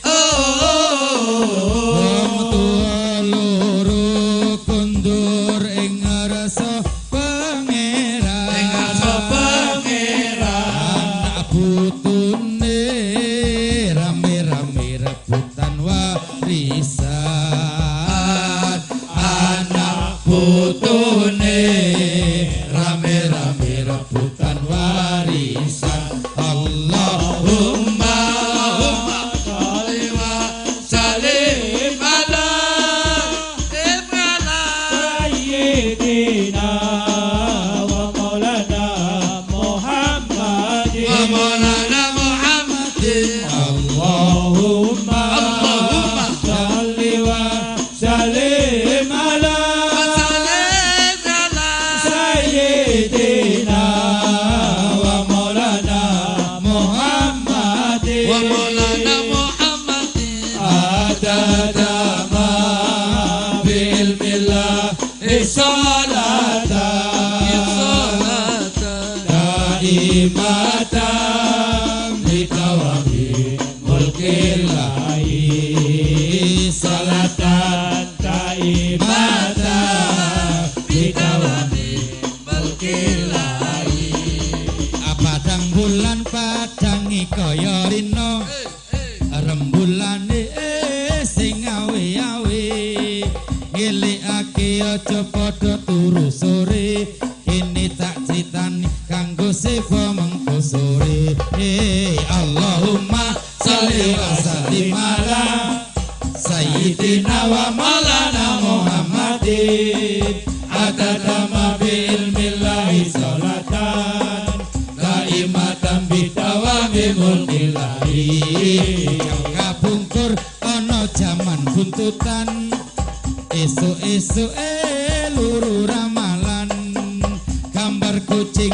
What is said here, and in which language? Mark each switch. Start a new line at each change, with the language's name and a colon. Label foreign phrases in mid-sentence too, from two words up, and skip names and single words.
Javanese: wong tua loro kundur ing rasa pangeran anak putune rame-rame rebutan warisan anak putune rame-rame rebutan warisan
Arabic: اللهم صل وسلم على سيدنا ومولانا محمد اللهم صل وسلم على سيدنا ومولانا محمد عدد ما بعلم الله صلاة دائمة بدوام ملك الله صلاة دائمة bitawami mulkillahi salatan taimatan
Javanese: Padang bulan padangi kaya rino rembulane sing awe-awe ngelikake aja padha turu sore ini tak critani kanggo sewa mengko sore
Arabic: اللهم صل وسلم على سيدنا ومولانا محمد عدد ما بعلم الله صلاة دائمة بدوام ملك الله
Javanese: kabungkur ana jaman buntutan esuk-esuk luru ramalan gambar kucing